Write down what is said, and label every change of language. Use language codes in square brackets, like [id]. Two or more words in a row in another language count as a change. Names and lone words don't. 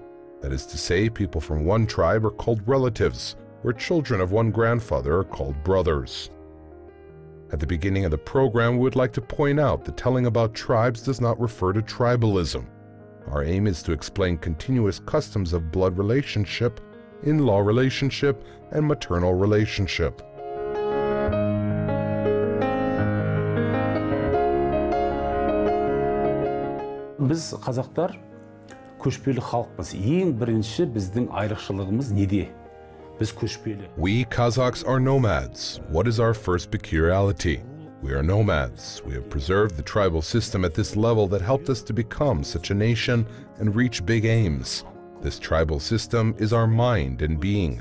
[en] That is to say, people from one tribe are called relatives, where children of one grandfather are called brothers. At the beginning of the program, we would like to point out that telling about tribes does not refer to tribalism. Our aim is to explain continuous customs of blood relationship, in-law relationship, and maternal relationship. [kk] Biz Қазақтар көшпелі халықпыз. Ең бірінші біздің айрықшылығымыз неде? [en] We Kazakhs are nomads. What is our first peculiarity? We are nomads. We have preserved the tribal system at this level that helped us to become such a nation and reach big aims. This tribal system is our mind and being.